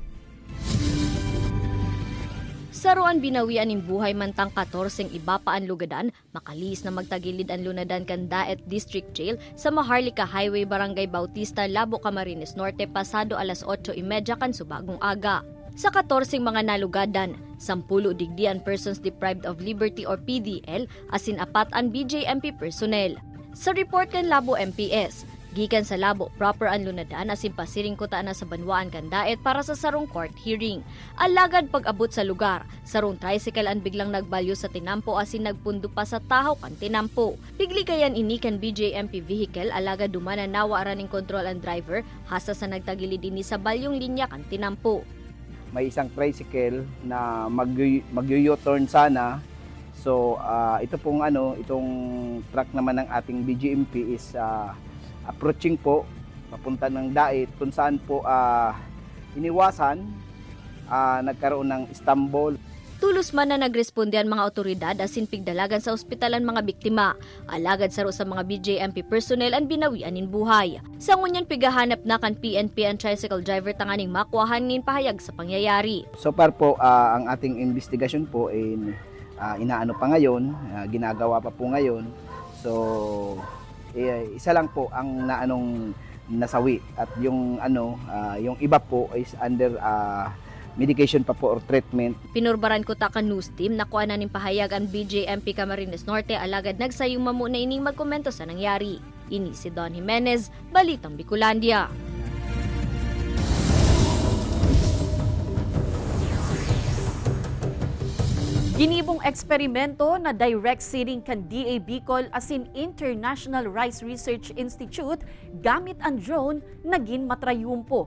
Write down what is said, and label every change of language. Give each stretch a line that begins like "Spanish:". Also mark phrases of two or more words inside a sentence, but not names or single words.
Bikol: Saruan binawian ng buhay mantang 14 iba pa ang lugadan, makalis na magtagilid ang lunadan kan Daet District Jail sa Maharlika Highway, Barangay Bautista, Labo, Camarines Norte, pasado alas 8:30 kan subagong aga. Sa 14 mga nalugadan, 10 digdian
English: persons deprived of liberty
Bikol: or PDL, asin 4 ang BJMP personnel. Sa report kan Labo MPS, gikan sa Labo proper ang lunadan asin pasiring kutaan na sa Banwaan kan Daet para sa sarong
English: court hearing.
Bikol: Alagad pag-abot sa lugar, sarong tricycle ang biglang nagbalyo sa tinampo asin nagpundo pa sa tahaw kan tinampo. Pigligayan ini kan BJMP vehicle, alagad dumana nawa raning control ang driver, hasa sa nagtagilid ini sa balyong linya kan tinampo.
Filipino: May isang tricycle na mag-u-turn sana. So ito pong itong truck naman ng ating BJMP
English: is approaching
Filipino: po papunta ng Daet, kung saan po iniwasan, nagkaroon ng Istanbul.
Bikol: Tulos man na nagresponde ang mga otoridad asin pigdalagan sa ospital ang mga biktima. Alagad saro sa mga BJMP personnel ang binawian nin buhay. Sa ngunyan pigahanap na kan PNP ang tricycle driver tanganing makuahan nin pahayag sa pangyayari.
Filipino: So far po ang ating investigasyon po ay inaano pa ngayon, ginagawa pa po ngayon. So isa lang po ang nasawi at yung yung iba po is
English: under medication
Filipino: pa po or treatment.
Bikol: Pinurbaran ko ta kan news team na kuha na ning pahayag ang BJMP Camarines Norte, alagad nagsayong mamuna ining magkomento sa nangyari. Ini si Don Jimenez, Balitang Bicolandia. Ginibong eksperimento na
English: direct seeding
Bikol: kan DA Bicol asin International Rice Research Institute gamit ang drone naging matrayumpo.